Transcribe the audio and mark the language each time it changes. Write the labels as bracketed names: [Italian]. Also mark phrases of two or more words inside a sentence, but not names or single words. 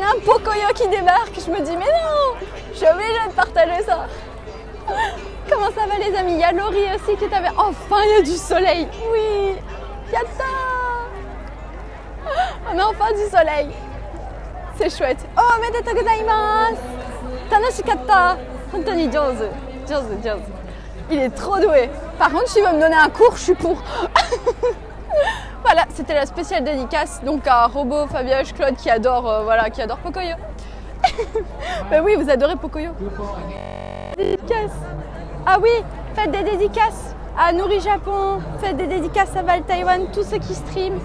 [French] Un Pocoyo qui débarque. Je me dis, mais non, je suis obligée de partager ça. Comment ça va les amis? Il y a Laurie aussi qui est avec... Enfin, il y a du soleil. Oui, yatta. On a enfin du soleil. C'est chouette. [Japanese] Oh, おめでとうございます。楽しかった. 本当に上手。上手、上手. [French] Il est trop doué. Par contre, s'il veut me donner un cours, je suis pour. Voilà, c'était la spéciale dédicace. Donc à Robo, Fabioche, Claude qui adore, qui adore Pocoyo. Ben oui, vous adorez Pocoyo. Dédicace. Ah oui, faites des dédicaces à Nourri Japon, faites des dédicaces à Val Taïwan, tous ceux qui streament.